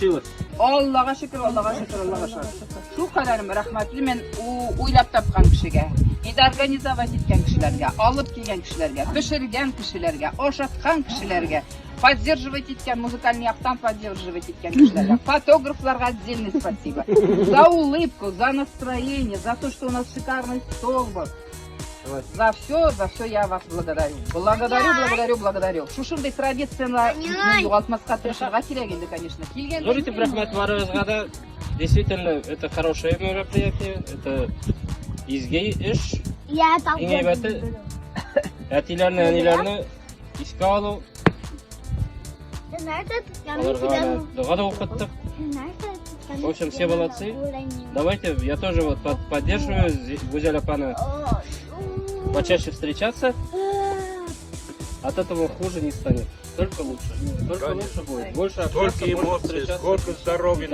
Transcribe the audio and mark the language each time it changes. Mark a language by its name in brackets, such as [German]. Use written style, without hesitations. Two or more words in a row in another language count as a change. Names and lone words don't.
[Tatar] Аллага шөкер, Аллага шөкер, Аллага шөкер. Шу кадәрем рәхмәтле мен уйлап тапкан кешегә, инде организовать иткән кешеләргә, алып килгән кешеләргә, пешергән кешеләргә, ашаткан кешеләргә, поддерживать иткән, музыкаль яктан поддерживать иткән кешеләргә, фотографларга [Russian] отдельное спасибо. За улыбку, за настроение, за то, что у нас шикарный стол был. За все я вас благодарю. Благодарю. [Tatar] Шушындай традицияны югалтмаска тырышырга кирәк инде, конечно. Зур итеп рәхмәт барыгызга да. [Russian] Действительно, это хорошее мероприятие, это [Tatar] изге эш. Иң әйбәте әтиләрне, әниләрне искә алу. Дуга да укыттык. [Russian] В общем, все молодцы. Давайте, я тоже вот поддерживаю Гузель апаны. почаще встречаться, от этого хуже не станет. Только лучше. Только Конечно. лучше будет. Больше Столько общаться, больше эмоций, встречаться. сколько здоровья